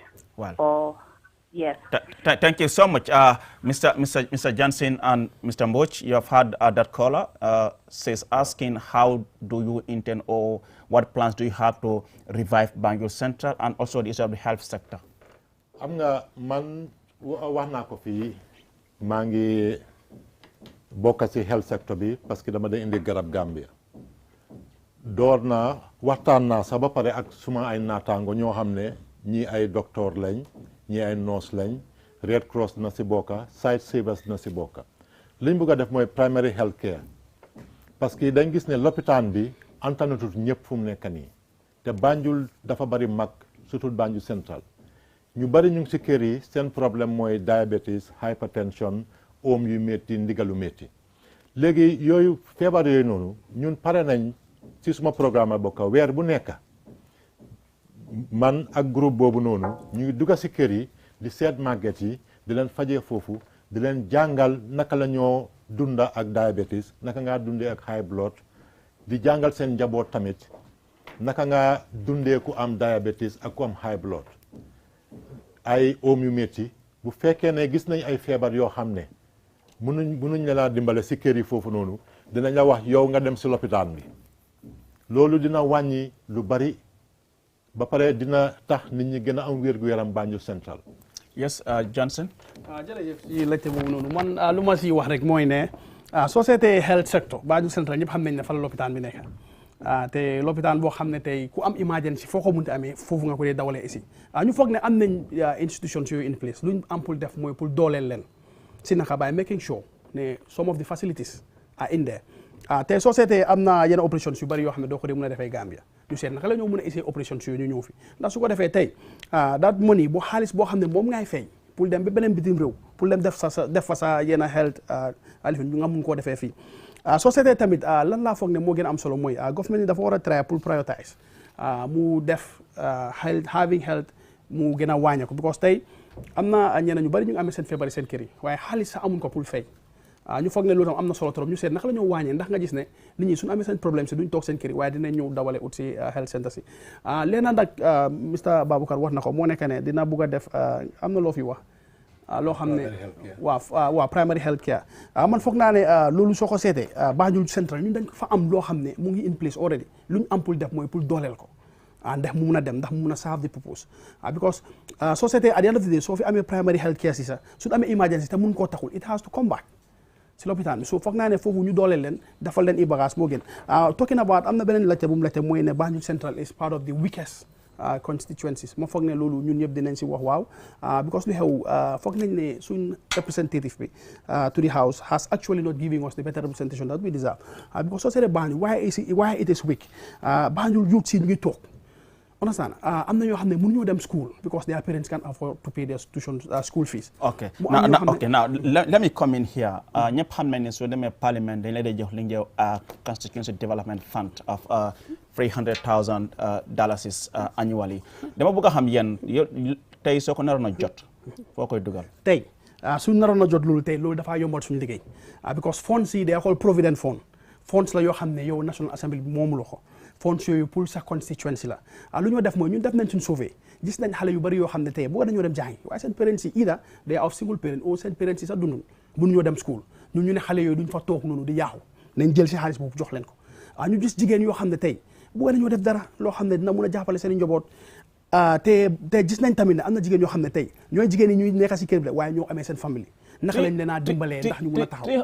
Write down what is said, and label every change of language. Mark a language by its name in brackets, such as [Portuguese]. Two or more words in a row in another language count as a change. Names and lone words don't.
[English] Well. Or yes. Thank you so much, Mr. Johnson and Mr. Mbouch. You have had that caller says asking how do you intend or what plans do you have to revive Banjul Central and also the issue of the health sector? [Wolof] am nga man wax naa ko fii maa ngi bokk ci [English] health sector [Wolof] bi [French] parce que [Wolof] dama day indi garab Gambia door naa waxtaan naa sax ba pare ak suma ay naataango ñoo xam ne ñii ay docteur lañ ñii ay nurse lañ Red Cross na si bokka Site Savers na si bokka liñ bëgg a def mooy [English] primary health care [French] parce que [Wolof] dañ gis ne lopitaan bi antanatut ñëpp fu mu nekk nii te Banjul dafa bari mag surtout Banjul Central ñu bari ñu ngi si kër yi seen problème mooy [English] diabetes hypertension [Wolof] oom yu métti ndigalu métti léegi yooyu feebar yooyu noonu ñun pare nañ ci suma programme bokk weer bu nekk man ak groupe boobu noonu ñu ngi dugg si kër yi di seet màgget yi di leen fajee foofu di leen jàngal naka la ñoo dunda ak diabetes naka ngaa dundee ak [English] high blood [Wolof] di jàngal seen njaboot tamit naka ngaa dundee ku am diabetes ak ku am [English] high blood [Wolof] ay oom yu métti bu fekkee ne gis nañ ay feebar yoo xam ne mënuñ la laa dimbale si kër yi foofu noonu dinañ la wax yow nga dem si lopitaan bi loolu dina wàññi lu bari ba pare dina tax nit ñi gën a am wér-gu-yaram Banjul Central. [English] Yes, Johnson. [Wolof] jërëjëf ci laajte boobu noonu man lu ma si wax rek mooy ne société [English] health sector [Wolof] Banjul Central ñëpp xam nañ ne fa la lopitaan bi nekk te lopitaan boo xam ne tey ku am emergency foo ko munti amee foofu nga ko dee dawalee ici ñu foog ne am nañ institutions yooyu [English] in place [Wolof] luñ am pour def mooy pour dooleel leen si naka [English] by making sure [Wolof] ne [English] some of the facilities are in there [Wolof] te société am na yenn operations yu bari yoo xam ne doo ko dee mën a defee Gambia ñu seet naka la ñoo mën a essayer operations yooyu ñu ñëw fi ndax su ko defee tey [English] that money [Wolof] boo xaalis boo xam ne moom ngay fay pour dem ba beneen bitim réew pour dem def fa sa yenn health alif ñu nga mun koo defee fii société tamit lan laa foog ne moo gën a am solo mooy government yi dafa war a try pour prioritize mu def [English] having health [Wolof] mu gën a wàññeeku because tey am na ñeneen ñu bari ñu ngi amee seen feebari seen kër yi waaye xaalis sax amuñ ko pour fay ñu foog ne loolu tam am na solo trop ñu seet naka la ñoo wàññee ndax nga gis ne nit ñi suñu amee seen problème si duñ toog seen kër yi waaye dinañ ñëw dawale ut si [English] health center [Wolof] si leena nag Mr Baboucarr wax na ko moo nekk ne dina bugg a def am na loo fi wax loo xam ne waaw [English] primary health care [Wolof] man foog naa ne loolu soo ko seetee Banjul Central ñun dañ fa am loo xam ne mu ngi [English] in place already [Wolof] lu ñu am pour def mooy pour dooleel ko ndax mu mun a dem ndax mu mun a [English] serve the purpose [Wolof] because société [English] at the end of the day [Wolof] soo fi amee [English] primary health care [Wolof] si sax suñu amee emergency te mun koo taxul [English] it has to come back [Wolof] si lopitaan bi so foog naa ne foofu ñu dooleel leen defal leen i bagage moo gën [English] talking about [Wolof] am na beneen laajte bu mu laajte mooy ne Banjul Central [English] is part of the weakest constituencies [Wolof] ma foog ne loolu ñun ñëpp dinañ si wax waaw because lu xew foog nañ ne suñ representative bi [English] to the house has actually not giving us the better representation that we deserve because [Wolof] soo seetee Banjul [English] why it is weak [Wolof] Banjul youth si ñu ngi toog understand am na ñoo xam ne mënuñoo dem school [English] because their parents can't afford to pay their tuition school fees. Okay. Now let me come in here. [Wolof] ñëpp xam nañ ne soo demee parliament dañ lay dee jox li ñu Constituency Development Fund of $300,000 annually. dama bëgg a xam yéen tey soo ko naroon a jot foo koy dugal. tey suñ naroon a jot loolu tey loolu dafaa yombal suñu liggéey because funds yi day xool [English] provident fund [Wolof] funds la yoo xam ne yow National Assembly bi moomu la ko. fonds yooyu pour sa constituency la lu ñoo def mooy ñun def nañ suñ sauvé gis nañ xale yu bari yoo xam ne tey boo dañoo dem jàngi waaye seen parents yi [English] either they are of single parent [Wolof] ou seen parents yi sax dundul mënu ñoo dem school ñun ñu ne xale yooyu duñ fa toog noonu di yaaxu nañ jël si xaalis boobu jox leen ko ñu gis jigéen yoo xam ne tey boo dañoo def dara loo xam ne dina mun a jàppale seen i njaboot te gis nañ tamit ne am na jigéen yoo xam ne tey ñooy jigéen yi ñuy nekk si kër bi waaye ñoo amee seen famille naka lañ leen a dimbalee ndax ñu mun a taxaw